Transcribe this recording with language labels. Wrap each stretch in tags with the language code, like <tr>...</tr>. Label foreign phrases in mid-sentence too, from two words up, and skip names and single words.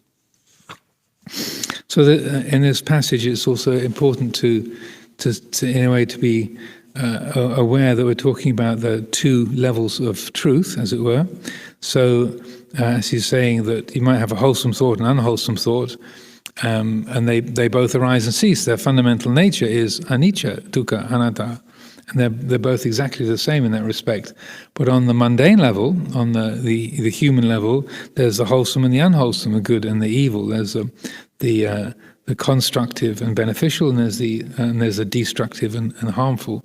<en>So that, in this passage, it's also important to in a way to be aware that we're talking about the two levels of truth, as it were. So, as he's saying that you might have a wholesome thought and unwholesome thought, and they both arise and cease. Their fundamental nature is</en> <pi>anicca, dukkha, anatta,</pi> <en>and they're both exactly the same in that respect. But on the mundane level, on the human level, there's the wholesome and the unwholesome, the good and the evil. There's the constructive and beneficial, and there's the destructive and harmful.</en>